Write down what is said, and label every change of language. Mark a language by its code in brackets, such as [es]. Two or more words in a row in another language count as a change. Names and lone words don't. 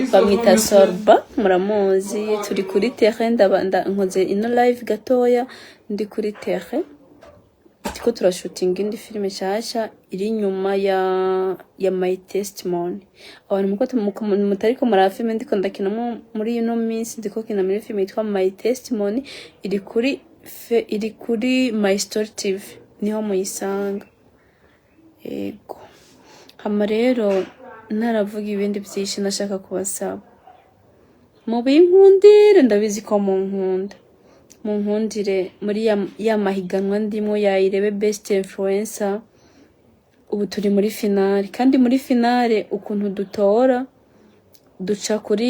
[rn] bamwita Sorba muramuzi turi kuri terrain nkoze ino live gatoya ndi kuri terrain tiko turashooting indi filime cyashya iri nyuma ya My Testimony abantu mutariko muri filime ndiko ndakina muri ino minsi ndiko kina muri filime yitwa My Testimony iri kuri My Story TV niho muyisanga yego hama rero naravuga ibindi byinshi nashaka kubasaba mu binkundire ndabizi ko mu nkundire muri ya mahiganwa ndimo ya Irebe Best Influencer ubu turi muri finale kandi muri finale ukuntu dutora duca